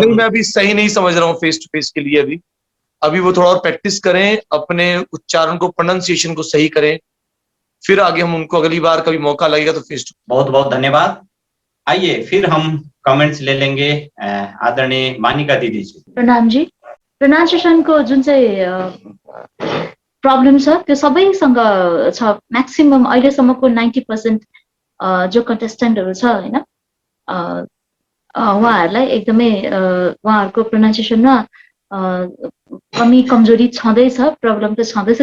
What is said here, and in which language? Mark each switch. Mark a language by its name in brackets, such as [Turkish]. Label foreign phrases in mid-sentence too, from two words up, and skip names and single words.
[Hindi] नहीं, मैं अभी सही नहीं समझ रहा हूँ [English] face to face [Hindi] के लिए। अभी वो थोड़ा और प्रैक्टिस करें, अपने उच्चारण को, प्रोनाउंसिएशन को सही करें, फिर आगे हम उनको अगली बार कभी मौका लगेगा तो [English] face to. [Hindi] बहुत बहुत धन्यवाद। आइए फिर हम कमेंट्स ले लेंगे आदरणीय मानिका दीदी जी। प्रणाम जी। [Nepali] प्रोनाउन्सिएसनको जुन चाहिँ प्रब्लम छ त्यो सबैसँग छ। म्याक्सिमम अहिलेसम्मको 90% जो कन्टेस्टेन्टहरू छ होइन, उहाँहरूलाई एकदमै उहाँहरूको प्रोनाउन्सिएसनमा कमी कमजोरी छँदैछ, प्रब्लम त छँदैछ।